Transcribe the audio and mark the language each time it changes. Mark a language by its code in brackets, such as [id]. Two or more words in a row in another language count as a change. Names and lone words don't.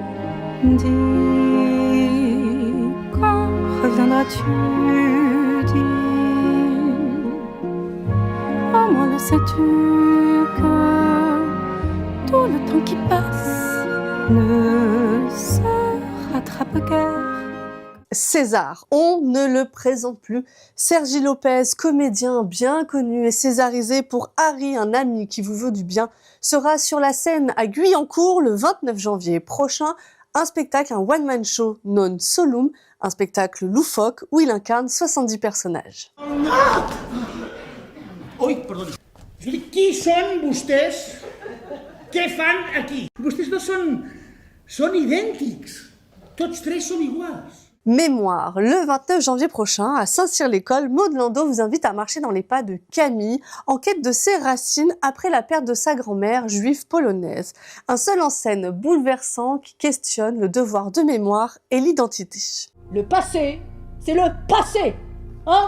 [fr] Dis, quand reviendras-tu, dis, au moins le sais-tu que tout le temps qui passe ne se rattrape guère. César, on ne le présente plus. Sergi Lopez, comédien bien connu et césarisé pour Harry, un ami qui vous veut du bien, sera sur la scène à Guyancourt le 29 janvier prochain. Un spectacle, un [en] one-man show [la] non solum, [fr] un spectacle loufoque où il incarne 70 personnages. [ca] Oi, perdoni. Qui són vostès? Què fan aquí? Vostès no són idèntics. Tots 3 són iguals. [fr] Mémoire, le 29 janvier prochain, à Saint-Cyr-l'École, Maud Landau vous invite à marcher dans les pas de Camille, en quête de ses racines après la perte de sa grand-mère juive polonaise. Un seul en scène bouleversant qui questionne le devoir de mémoire et l'identité. Le passé, c'est le passé. Hein?